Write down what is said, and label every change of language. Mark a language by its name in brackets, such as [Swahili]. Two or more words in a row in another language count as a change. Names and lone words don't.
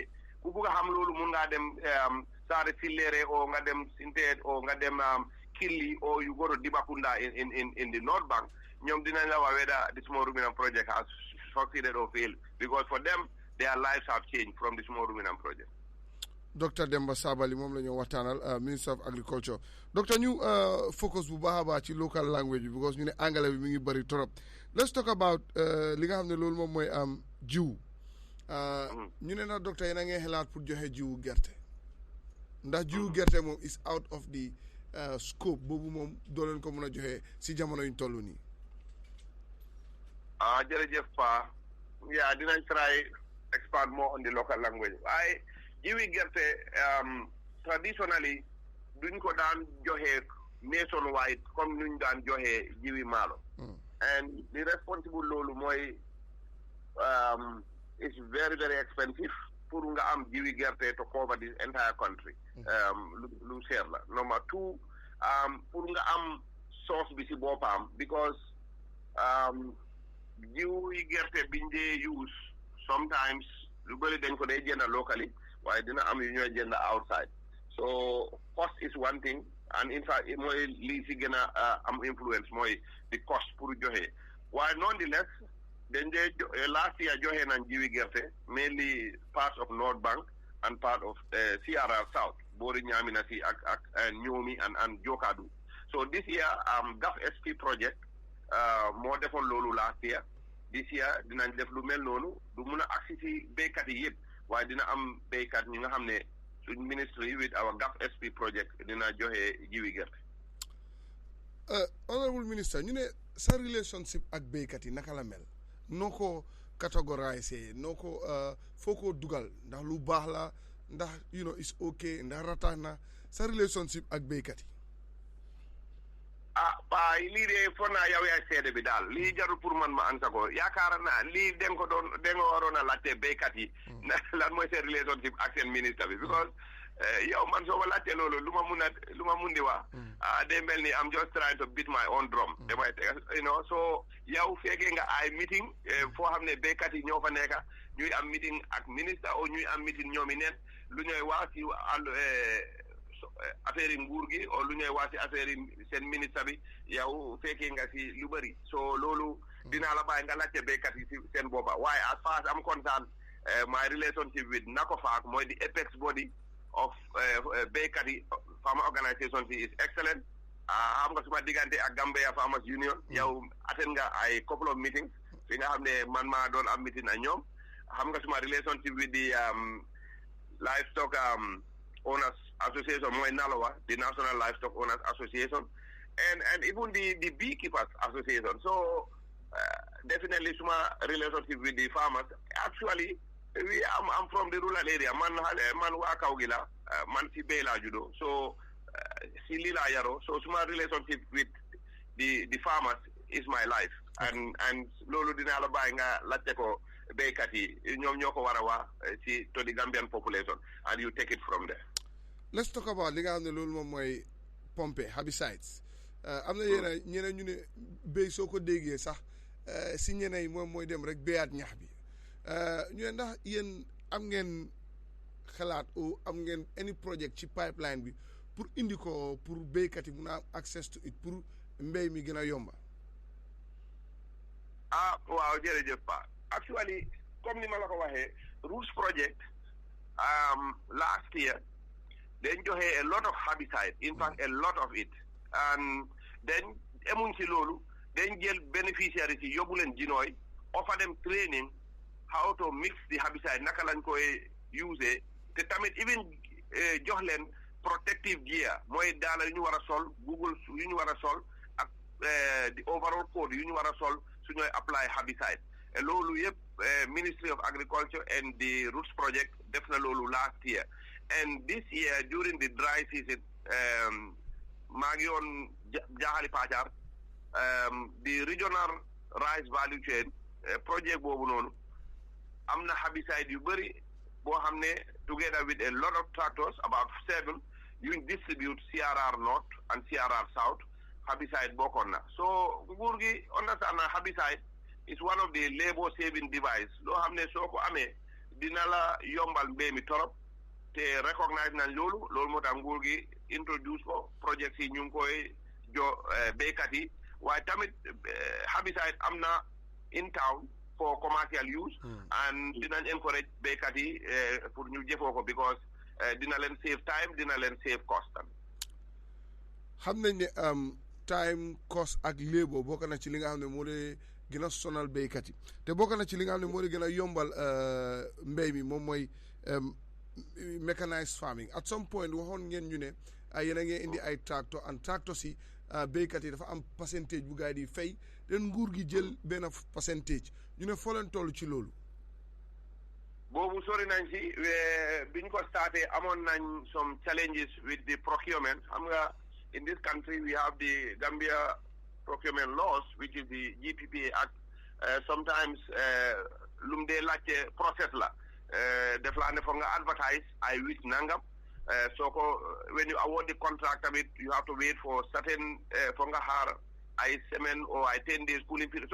[Wolof] Kubuga hamlulu munga dem sare filere or nga dem sinted or nga dem Killy [English] or you go to Dibakunda in the North Bank, [Wolof] ñom dinañ la wax [English] whether the small ruminant project has succeeded or failed, because for them their lives have changed from the small ruminant project. [Wolof] Dr. Demba Sabali moom la ñu waxtaanal [English] Minister of Agriculture. [Wolof] Doctor, ñu focus bu baax a baax ci [English] local language [Wolof] bi because ñu ne anglais bi mi ngi bëri trop. [English] Let's talk about [Wolof] li nga xam ne loolu moom mooy jiw. ñu ne na docteur yéen a ngi xalaat pour joxe jiwu gerte ndax jiwu gerte moom [English] is out of the scope [Wolof] boobu moom doo leen ko mën a joxe si jamono yuñ toll nii. [English] Jërëjëf Pa. Yeah, dinañ try expand more on the local language. [Wolof] Waaye jiwi gerte traditionally duñ ko daan joxe nationwide comme nuñ daan joxe jiwi maalo. [English] And the responsible [Wolof] loolu mooy [English] it's very, very expensive [Wolof] pour nga am jiwi gerte [English] to cover the entire country. [Wolof] Lu seer la. Number 2, pour nga am source bi si boppam because jiwi gerte biñ dee use sometimes lu bëri dañ ko dee jënd locally waaye dina am yu ñooy jënd outside. [English] So cost is one thing, and in fact [Wolof] mooy lii si gën a am influence mooy [English] the cost [Wolof] pour joxe waaye [English] nonetheless then last year [Wolof] joxe nañ jiwi gerte [English] mainly parts of North Bank and part of CRR South [Wolof] boori Ñaamina si ak Ñoomi [English] and Jokadu. So this year GAF SP project [Wolof] moo defoon loolu [English] last year. This year [Wolof] dinañ def lu mel noonu du mun a agsi si béykat yi yëpp waaye dina am béykat ñi nga xam ne suñ ministry [English] with our GAF SP project [Wolof] dina joxe jiwi gerte. [English] Honorable Minister, [Wolof] ñu ne sa relationship ak béykat yi naka la mel noo ko categoriser noo ko foo ko dugal ndax lu baax la ndax [English] it's okay [Wolof] ndax ratax na sa relationship ak béykat yi. Paa lii de foog naa yow yaay seede bi daal lii jarul pour man ma ansa ko yaakaar naa lii den ko waroon a laajte béykat yi lan mooy seen relationship ak seen ministre bi because yow man soo ma laajte loolu lu ma mun di wax day mel ni [English] I'm just trying to beat my own drum [Wolof] damay so yow fekkee nga ay meeting foo xam ne béykat yi ñoo fa nekka ñuy am meeting ak ministre o ñuy am meeting ñoomi neen lu ñooy wax si affaire yi nguur gi o lu ñooy wax si affaire yi seen ministre bi yow fekkee nga si lu bëri so loolu dinaa la bàyyi nga laajte béykat yi si seen boppa waaye [English] as far as I'm concerned my relationship with NACOFAC [Wolof] mooy [English] the apex body of [Wolof] béykat yi [English] farmer organisation [Wolof] bi [English] is excellent. [Wolof] Xam nga suma diggante ak Gambia Farmers Union yow attend nga ay [English] couple of meetings [Wolof] fi nga xam ne man maa doon am meeting ak ñoom xam nga suma [English] relationship with the livestock owners association mooy NALOA the National Livestock Owners Association and even the beekeepers association so [Wolof] definitely suma relationship [English] with the farmers actually I'm from the rural area [Wolof] man waa kaw gi la man si béy laa juddoo so si lii laa yaroo so suma relationship [English] with the farmers is my life and [Wolof] loolu dinaa la bàyyi nga laajte ko béykat yi ñoom ñoo ko war a wax si [English] to the Gambian population and you take it from there. Let's talk about [Wolof] li nga xam ne loolu moom mooy pompe herbicides am na ñeneen ñu ne béy soo ko déggee sax si ñeneen yi moom mooy dem rek béyaat ñax bi ñu ne ndax yéen am ngeen xalaat o am ngeen [English] any project [Wolof] ci pipeline bi pour indi ko pour béykat yi mun a am [English] access to it [Wolof] pour mbéy mi gën a yomba. Waaw jërëjëf Pa [English] actually comme [Wolof] ni ma la ko waxee [English] Roots project last year [Wolof] dañ joxe [English] a lot of herbicide in fact a lot of it and then [Wolof] emuñ ci loolu dañ jël bénéficiaires yi yóbbu leen jinooy [English] offer them training how to mix the herbicide [Wolof] naka lañ koy use te tamit even jox leen [English] protective gear [Wolof] mooy daala yu ñu war a sol Google yu ñu war a sol ak [English] the overall code [Wolof] yu ñu war a sol su ñooy [English] apply herbicide [Wolof] loolu yëpp [English] Ministry of Agriculture and the Roots project [Wolof] def na loolu [English] last year And this year, during the dry season, [Wolof] maa ngi woon Jaaxali Paacar, [English] the regional rice value chain project [Wolof] boobu noonu am na herbicide yu bëri boo xam ne [English] together with a lot of tractors, about 7, you distribute CRR North and CRR South. [Wolof] Herbicide bokkoon na. So nguur gi understand na [English] herbicide is one of the labor saving device [Wolof] loo xam ne soo ko amee dina la yombal mbéy mi torop te recognize nañ loolu moo tax nguur gi introduce ko project yi ñu ngi koy béykat yi waaye tamit herbicide am na [English] in town for commercial use [Wolof] and dinañ encourage béykat yi pour ñu jëfoo ko because dina leen [English] save time [Wolof] dina leen [English] save cost [Wolof] tamit. xam nañ ne [English] time cost [Wolof] ak labor bokk na ci li nga xam ne moo dee gën a sonal béykat yi te bokk na ci li nga xam ne moo dee gën a yombal mbéy mi moom mooy [English] mechanized farming. At some point [Wolof] waxoon ngeen ñu ne yéen a ngi indi ay [English] tractor and tractor [Wolof] si béykat yi dafa am percentage bu gaa yi di fay den nguur gi jël benn percentage ñu ne foo leen toll ci loolu. boobu sori nañ si biñ ko starté amoon nañ [English] some challenges with the procurement. [Wolof] xam nga [English] in this country we have the Gambia procurement laws which is the GPPA Act. [Wolof] Sometimes lum dee laajte process la def laa ne foog nga advertise ay week nangam soo ko [English] when you award the contract [Wolof] tamit [English] you have to wait for certain [Wolof] foog nga xaar ay semaine or ay 10 [English] days cooling period.